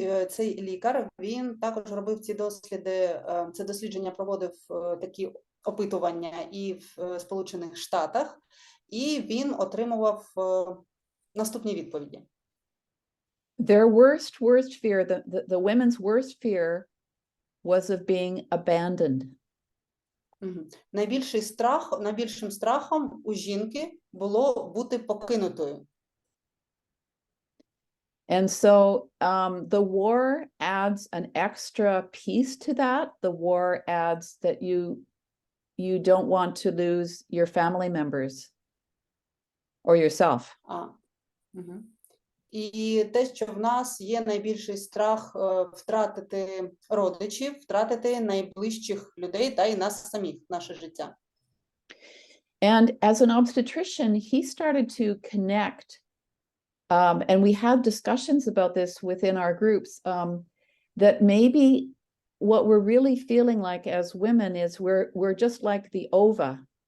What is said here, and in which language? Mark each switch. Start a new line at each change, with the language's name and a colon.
Ukrainian: Цей лікар, він також робив ці досліди, це дослідження проводив такі опитування і в Сполучених Штатах, і він отримував наступні відповіді.
English: Their worst fear, the women's worst fear was of being abandoned.
Ukrainian: Найбільшим страхом у жінки було бути покинутою.
English: And so the war adds an extra piece to that. The war adds that you don't want to lose your family members or yourself.
Ukrainian: І те, що в нас є найбільший страх втратити родичів, втратити найближчих людей та й нас самих, наше життя.
English: And as an obstetrician, he started to connect, and we had discussions about this within our groups, that maybe what we're really feeling like as women is we're just like the ova.